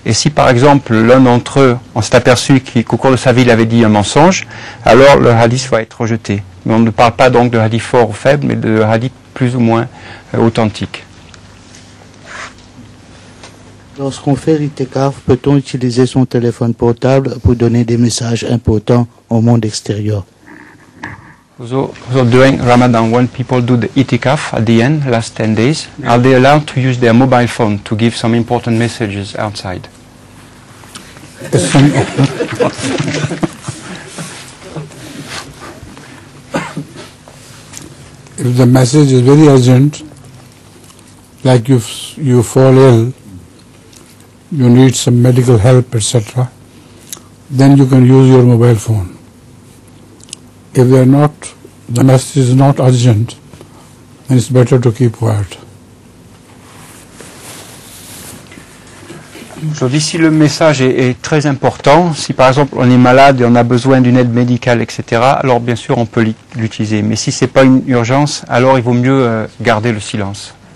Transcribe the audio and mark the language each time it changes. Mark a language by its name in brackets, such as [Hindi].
[French] Et si par exemple l'un d'entre eux, on s'est aperçu qu'au cours de sa vie il avait dit un mensonge, alors le hadith va être rejeté. Mais on ne parle pas donc de hadith fort ou faible, mais de hadith plus ou moins authentiques. Lorsqu'on fait l'itikaf, peut-on utiliser son téléphone portable pour donner des messages importants au monde extérieur? [English] So during Ramadan, when people do the itikaf at the end, last 10 days, are they allowed to use their mobile phone to give some important messages outside? If the message is very urgent, like you fall ill, you need some medical help, etc., then you can use your mobile phone. If the message is not urgent, then it's better to keep quiet. [French] Aujourd'hui, si le message est très important, si par exemple on est malade et on a besoin d'une aide médicale, etc., alors bien sûr on peut l'utiliser. Mais si ce n'est pas une urgence, alors il vaut mieux garder le silence.